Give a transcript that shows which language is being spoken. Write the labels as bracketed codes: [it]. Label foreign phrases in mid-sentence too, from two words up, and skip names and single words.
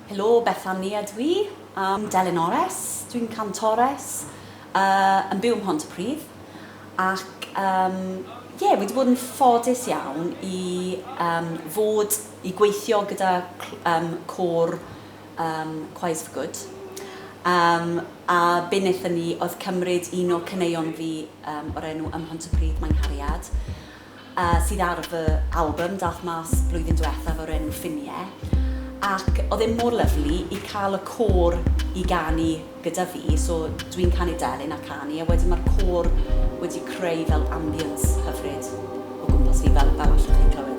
[cy] Helo, Bethany ydw i, Delyn Ores, dwi'n cantores, yn byw ym Pontypridd, ac wedi bod yn ffodus iawn i gweithio gyda côr Choirs for Good. A be wnaethon ni oedd cymryd un o caneuon fi o'r enw ym Pontypridd Mae'n Hariad, sydd ar fy album dath mas blwyddyn diwethaf o'r enw Ffiniau. Ac oedd e mor lyflu i cael y côr i ganu gyda fi, so dwi'n canu Delyn a canu, a wedyn mae'r côr wedi creu fel ambience hyfryd o gwmpas fi fel allwch chi'n clywed.